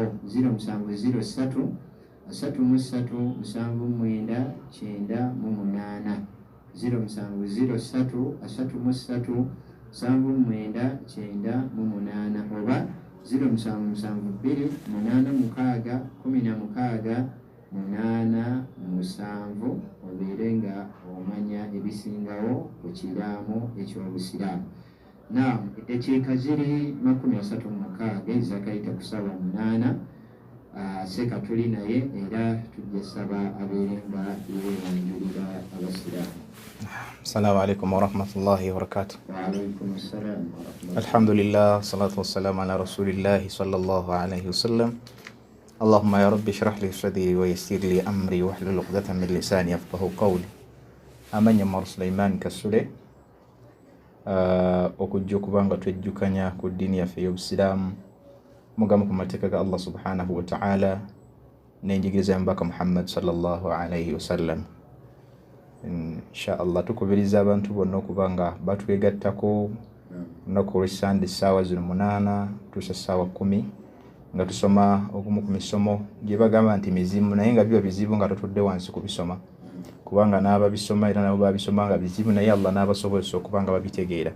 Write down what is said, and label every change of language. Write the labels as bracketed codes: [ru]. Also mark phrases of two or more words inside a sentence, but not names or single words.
[lg] 0703 3379998 0703 3379998 oba 0728161687 obeere nga omanya ebisingawo ku kiraamo eky'obusiraamu. Naam, eddakiika ziri 36 ezakayita ku ssaawa 8. Seeka tuli naye era tujja saba abeere nga yeeyanjulira abasiraamu. [ar] السلام عليكم ورحمة الله وبركاته. وعليكم السلام ورحمة الله. الحمد لله، الصلاة والسلام على رسول الله صلى الله عليه وسلم. اللهم يا ربي اشرح لي صدري ويسر لي أمري واحلل عقدة من لساني يفقهوا قولي. [lg] Amanya Mar Sulaiman Kasule okujja okuba nga twejjukanya ku ddiini yaffe y'obusiraamu, mugamu ku mateeka ga Allah [ar] سبحانه وتعالى [lg] n'enjigiriza ya Mubaka Muhammad [ar] صلى الله عليه وسلم. [lg] Inshallah tukubiriza abantu bonna okuba nga batwegattako olunaku olw'Essande essaawa 8 tuusa essaawa 10 nga tusoma ogumu ku misomo gye bagamba nti mizimu, naye nga biba bizibu nga tutudde wansi kubisoma, kubanga n'ababisoma era nabo babisoma nga bizibu, naye Allah n'abasobozesa okuba nga babitegeera.